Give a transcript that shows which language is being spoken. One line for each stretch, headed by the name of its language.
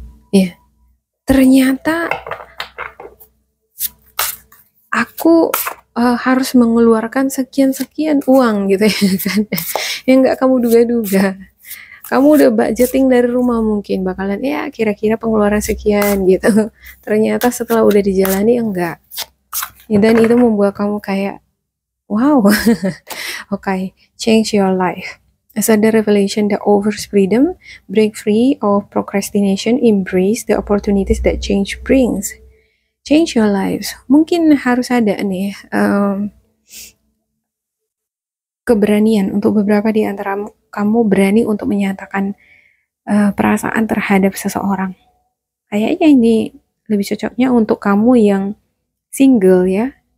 Indonesian: Ya, ternyata aku harus mengeluarkan sekian-sekian uang gitu ya kan, yang nggak kamu duga-duga. Kamu udah budgeting dari rumah mungkin bakalan ya kira-kira pengeluaran sekian gitu. Ternyata setelah udah dijalani enggak. Ya, dan itu membuat kamu kayak wow.
English: Okay, change your life. As a revelation that offers freedom, break free of procrastination, embrace the opportunities that change brings. Change your lives.
Indonesian: Mungkin harus ada nih keberanian untuk beberapa di antara kamu berani untuk menyatakan perasaan terhadap seseorang. Kayaknya ini lebih cocoknya untuk kamu yang single ya,